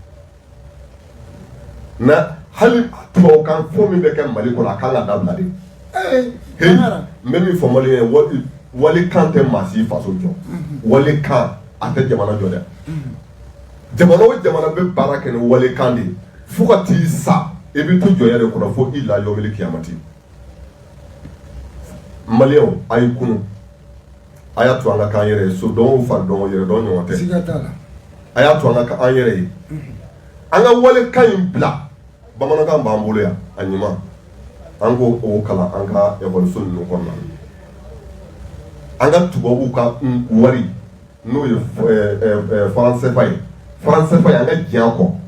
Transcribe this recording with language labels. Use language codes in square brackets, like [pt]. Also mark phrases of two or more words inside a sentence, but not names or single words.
[bm] na hali tubabukan fɔ min bɛ kɛ Mali kɔnɔ a kan ka dabila de n bɛ min fɔ Maliyɛn ye walikan tɛ maa si faso jɔ walikan a tɛ jamana jɔ dɛ jamana o jamana bɛ baara kɛ ni walikan de fo ka t'i sa i bɛ to jɔnya de kɔnɔ fo [ar] إلى يوم القيامة [bm] Maliyɛnw a y'i kunu a y'a to an ka k'an yɛrɛ ye so dɔn o fa dɔn o yɛrɛ dɔn ɲɔgɔn tɛ a y'a to an ka k'an yɛrɛ ye an ka walikan in bila bamanankan b'an bolo yan a ɲuman an ko o kalan an ka ekɔliso ninnu kɔnɔna an ka tubabuw ka wari n'o ye franc CFA ye franc CFA ye an ka diɲɛ kɔ